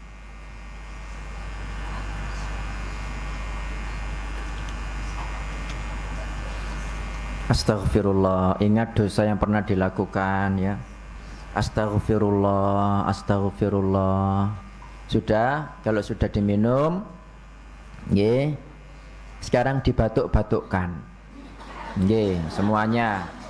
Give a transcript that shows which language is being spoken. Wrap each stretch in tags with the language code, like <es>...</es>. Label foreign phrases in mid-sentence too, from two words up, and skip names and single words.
<id>Astaghfirullah, ingat dosa yang pernah dilakukan ya. Astaghfirullah, astaghfirullah. Sudah, kalau sudah diminum, ya. Sekarang dibatuk-batukkan. Nggih, semuanya.</id>